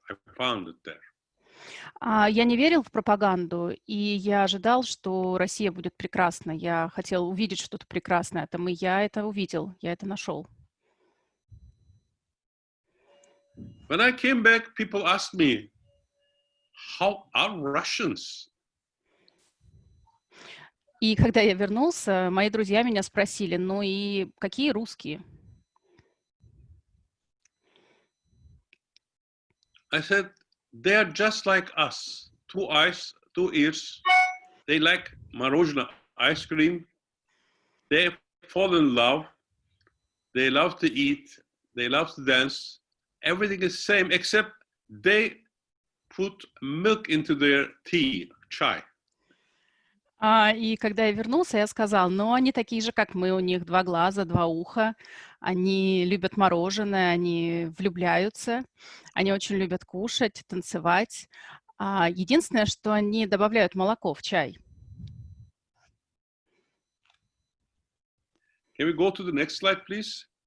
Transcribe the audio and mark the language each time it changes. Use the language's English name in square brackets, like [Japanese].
[English] I found it there. [Russian] Я не верил в пропаганду, и я ожидал, что Россия будет прекрасна. Я хотел увидеть что-то прекрасное там, и я это увидел, я это нашел. [English] When I came back, people asked me, how are Russians? [Russian] И когда я вернулся, мои друзья меня спросили, ну и какие русские? [English] I said, they are just like us. 2 eyes, 2 ears. They like morozhno ice cream. They fall in love. They love to eat. They love to dance. Everything is the same, except they put milk into their tea, chai. [Russian] И когда я вернулся, я сказал, ну, они такие же, как мы, у них 2 глаза, 2 уха, они любят мороженое, они влюбляются, они очень любят кушать, танцевать. Единственное, что они добавляют молоко в чай. [English] Can we go to the next slide, please?